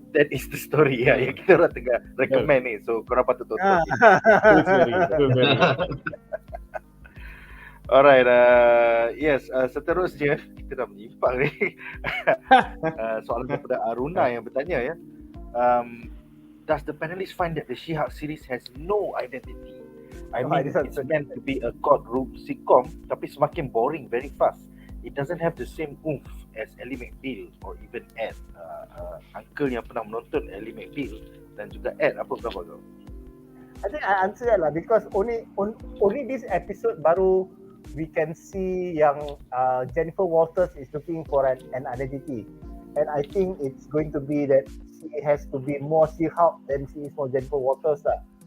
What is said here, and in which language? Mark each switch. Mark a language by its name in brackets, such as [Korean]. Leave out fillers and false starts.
[English] That is the story [Malay] yang kita orang tengah recommend ni. So korang patut tonton. Tooth Fairy. [English] Alright, yes, [Malay] seterusnya kita dah menyimpang ni. Soalan daripada Aruna yang bertanya ya. [English] Does the panelists find that the She-Hulk series has no identity? I mean, it's meant to be a courtroom sitcom, [Malay] tapi semakin [English] boring very fast. It doesn't have the same oomph as Ally McBeal or even Ed. [Malay] Uncle yang pernah menonton Ally McBeal dan juga Ed, apa pendapat kau? [English] I think I answer that lah because only this episode baru we can see yang Jennifer Walters is looking for an identity, and I think it's going to be that she has to be more She-Hulk than she is more Jennifer Walters lah.